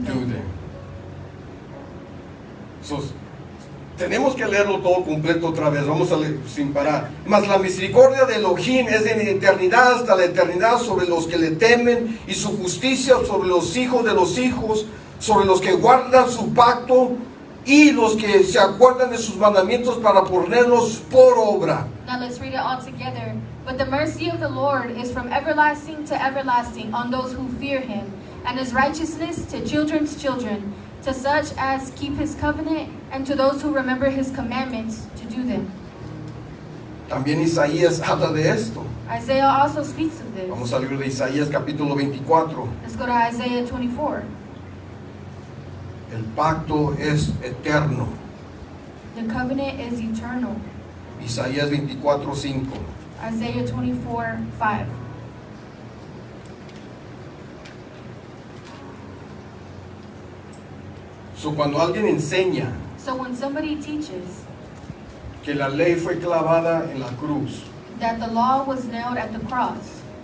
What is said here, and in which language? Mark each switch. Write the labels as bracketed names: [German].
[English] Do them. them. [Spanish] So, tenemos que leerlo todo completo otra vez. Vamos a leer sin parar. Mas la misericordia de Elohim es de la eternidad hasta la eternidad sobre los que le temen, y su justicia sobre los hijos de los hijos, sobre los que guardan su pacto y los que se acuerdan de sus mandamientos para ponerlos por obra. [English] Now let's read it all together. But the mercy of the Lord is from everlasting to everlasting on those who fear him, and his righteousness to children's children, to such as keep his covenant, and to those who remember his commandments to do them. [Spanish] También Isaías habla de esto. [English] Isaiah also speaks of this. [Spanish] Vamos a leer de Isaías capítulo 24. [English] Let's go to Isaiah 24. [Spanish] El pacto es eterno. [English] The covenant is eternal. [Spanish] Isaías 24:5. [English] Isaiah 24:5. [Spanish] So, cuando alguien enseña [English] So when somebody teaches [Spanish] que la ley fue clavada en la cruz [English] that the law was nailed at the cross,